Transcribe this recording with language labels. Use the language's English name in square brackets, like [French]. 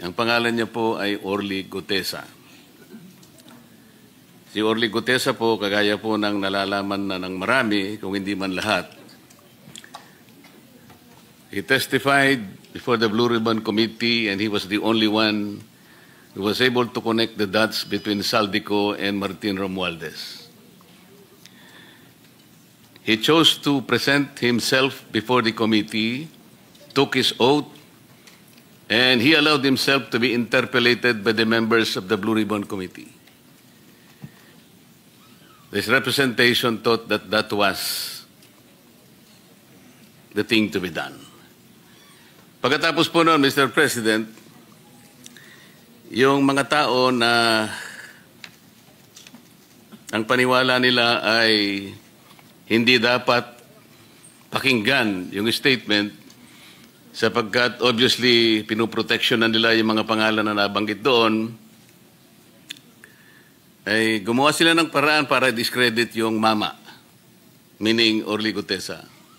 [Filipino] Ang pangalan niya po ay Orly Gutesa. Si Orly Gutesa po, kagaya po ng nalalaman na ng marami, kung hindi man lahat, [English] he testified before the Blue Ribbon Committee and he was the only one who was able to connect the dots between Saldico and Martin Romualdez. He chose to present himself before the committee, took his oath, and he allowed himself to be interpellated by the members of the Blue Ribbon Committee. This representation thought that that was the thing to be done. [Filipino] Pagkatapos po noon, Mr. President, yung mga tao na ang paniwala nila ay hindi dapat pakinggan yung statement sapagkat obviously pinoproteksyonan nila yung mga pangalan na nabanggit doon, ay gumawa sila ng paraan para discredit yung mama, meaning Orly Gutesa.